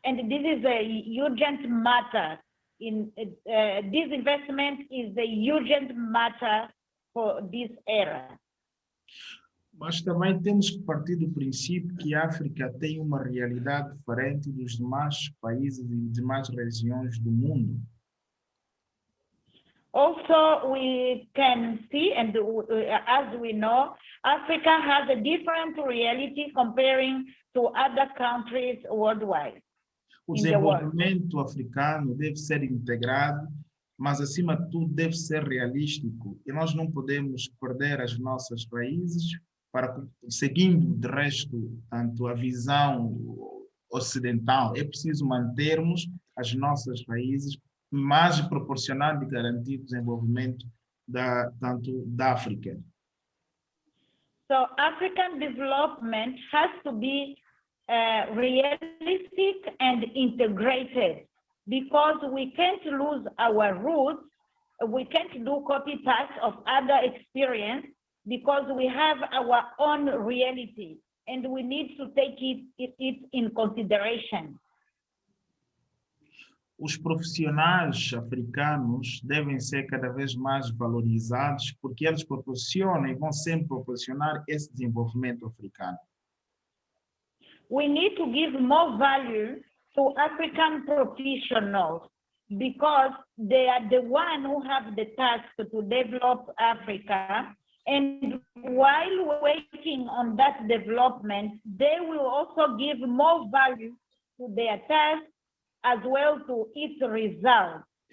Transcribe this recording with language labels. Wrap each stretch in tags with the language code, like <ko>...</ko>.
<en>And this is a urgent matter. This investment is the urgent matter for this era.</en> <pt>Mas também temos que partir do princípio que a África tem uma realidade diferente dos demais países e demais regiões do mundo.</pt> <en>Also, we can see, and as we know, Africa has a different reality comparing to other countries worldwide.</en> <pt>O desenvolvimento africano deve ser integrado, mas, acima de tudo, deve ser realístico. E nós não podemos perder as nossas raízes, seguindo, de resto, tanto a visão ocidental. É preciso mantermos as nossas raízes, mas proporcionar e garantir o desenvolvimento tanto da África.</pt> <en>So African development has to be realistic and integrated, because we can't lose our roots, we can't do copy-paste of other experience, because we have our own reality and we need to take it in consideration.</en> <pt>Os profissionais africanos devem ser cada vez mais valorizados, porque eles proporcionam e vão sempre proporcionar esse desenvolvimento africano.</pt> <en>We need to give more value to African professionals, because they are the one who have the task to develop Africa. And while waiting on that development, they will also give more value to their task as well to its results.</en>